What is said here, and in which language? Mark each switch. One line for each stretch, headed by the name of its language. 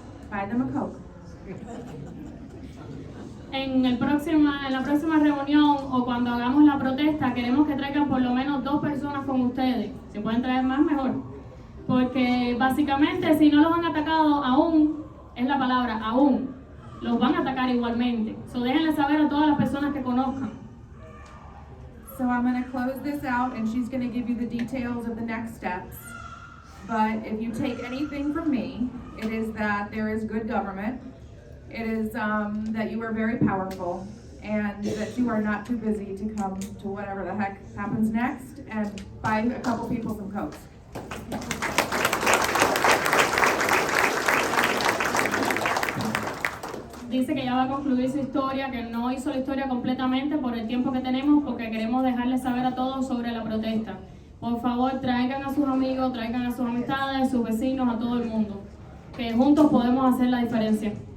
English: Buy them a Coke.
Spanish: En la próxima reunión o cuando hagamos la protesta, queremos que traigan por lo menos 2 personas con ustedes. Si pueden traer más, mejor. Porque básicamente, si no los han atacado aún, es la palabra aún, los van a atacar igualmente. So déjenle saber a todas las personas que conozcan.
English: So I'm going to close this out, and she's going to give you the details of the next steps. But if you take anything from me, it is that there is good government. It is that you are very powerful, and that you are not too busy to come to whatever the heck happens next and buy a couple people some Cokes.
Spanish: Dice que ya va a concluir su historia, que no hizo la historia completamente por el tiempo que tenemos, porque queremos dejarles saber a todos sobre la protesta. Por favor, traigan a sus amigos, traigan a sus amistades, sus vecinos, a todo el mundo, que juntos podemos hacer la diferencia.